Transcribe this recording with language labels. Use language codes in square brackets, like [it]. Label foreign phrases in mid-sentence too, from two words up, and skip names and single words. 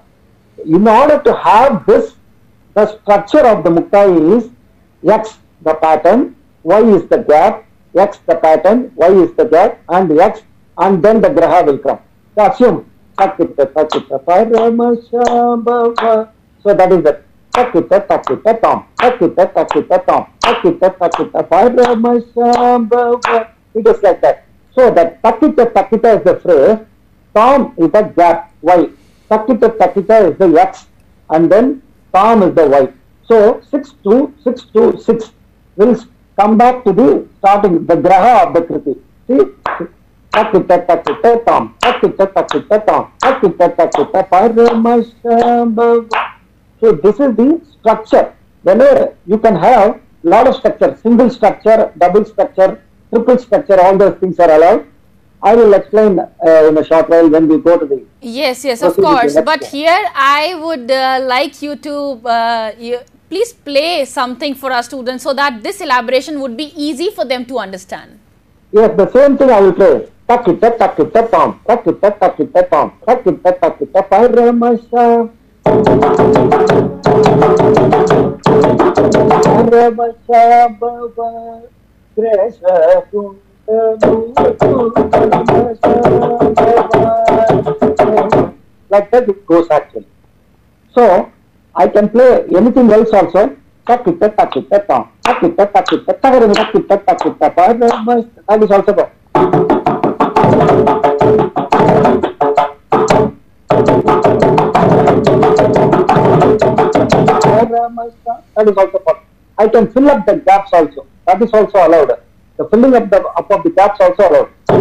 [en] In order to have this, the structure of the Muktayee is X the pattern, Y is the gap, X the pattern, Y is the gap, and X, and then the Graha will come. So assume, so that is the takita takita tom, takita takita tom, takita takita paramashambhava. It is like that. So that takita takita is the phrase, tom is the gap, Y. Takita takita is the X, and then tom is the Y. So 6 2 6 2 6 will come back to the starting, the Graha of the Kriti. See, takita takita tom, takita takita tom, takita takita paramashambhava. So this is the structure. Whenever you can have lot of structure, single structure, double structure, triple structure, all those things are allowed. I will explain in a short while when we go to the... Yes, of course. But here I would like you to please play something for our students so that this elaboration would be easy for them to understand. Yes, the same thing I will play. Takita takita tom, takita takita tom, takita takita paramashambhava. Like that it goes actually. So I can play anything else also. Takita takita tom, takita takita takita takita paramashambhava. That is also good. That is also possible. I can fill up the gaps also. That is also allowed. The filling up of the gaps also allowed.